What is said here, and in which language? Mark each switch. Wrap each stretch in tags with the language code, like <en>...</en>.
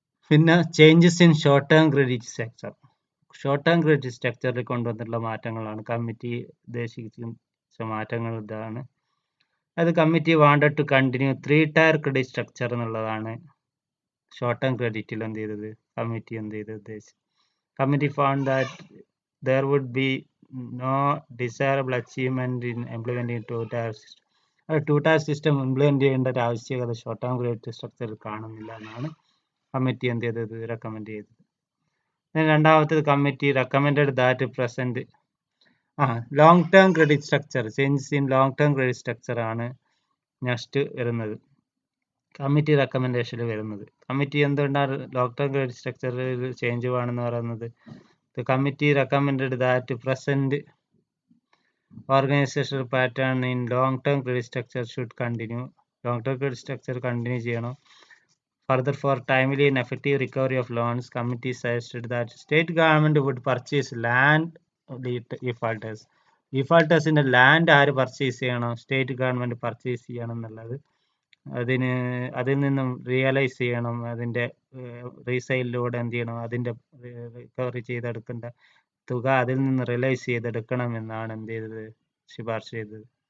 <ml>പിന്നെ changes in short term credit structure, short term credit സ്ട്രക്ചറിൽ കൊണ്ടുവന്നിട്ടുള്ള മാറ്റങ്ങളാണ് കമ്മിറ്റി ഉദ്ദേശിച്ച മാറ്റങ്ങൾ. ഇതാണ് അത്</ml> <en>committee wanted to continue 3 tier credit structure</en> <ml>എന്നുള്ളതാണ് ഷോർട്ട് ടേം ക്രെഡിറ്റിൽ എന്ത് ചെയ്തത്, കമ്മിറ്റി എന്ത് ചെയ്ത് ഉദ്ദേശിച്ചത്.</ml> <en>Committee found that there would be no desirable achievement in implementing 2 tier system.</en> <ml>2 tier system implement ചെയ്യേണ്ട ഒരു ആവശ്യകത ഷോർട്ട് ടേം ക്രെഡിറ്റ് സ്ട്രക്ചറിൽ കാണുന്നില്ല എന്നാണ് കമ്മിറ്റി എന്ത് ചെയ്തത്, റെക്കമെൻഡ് ചെയ്തത്. രണ്ടാമത്തേത് committee recommended that present long term credit structure, changes in long term credit structure ആണ് നെക്സ്റ്റ് വരുന്നത്, കമ്മിറ്റി റെക്കമെൻഡേഷനിൽ വരുന്നത്. കമ്മിറ്റി എന്തുകൊണ്ടാണ് ലോങ് ടേം ക്രെഡിറ്റ് സ്ട്രക്ചറിൽ ചേഞ്ച് വേണമെന്ന് പറയുന്നത്?</ml> <en>The committee recommended that present organizational pattern in long-term credit structure should continue. Long-term credit structure continue</en> <ml>ചെയ്യണം.</ml> <en>Further, for timely and effective recovery of loans, committee suggested that state government would purchase land defaulters.</en> <ml>Defaultersന്റെ land ആര് purchase ചെയ്യണം? State government purchase ചെയ്യണം എന്നുള്ളത്. അതിൽ നിന്നും realise ചെയ്യണം, അതിൻ്റെ റീസെയിലിലൂടെ എന്ത് ചെയ്യണം, അതിൻ്റെ റിക്കവറി ചെയ്തെടുക്കേണ്ട തുക അതിൽ നിന്ന് റിയലൈസ് ചെയ്തെടുക്കണം എന്നാണ് എന്ത് ചെയ്തത്, ശുപാർശ ചെയ്തത്.</ml>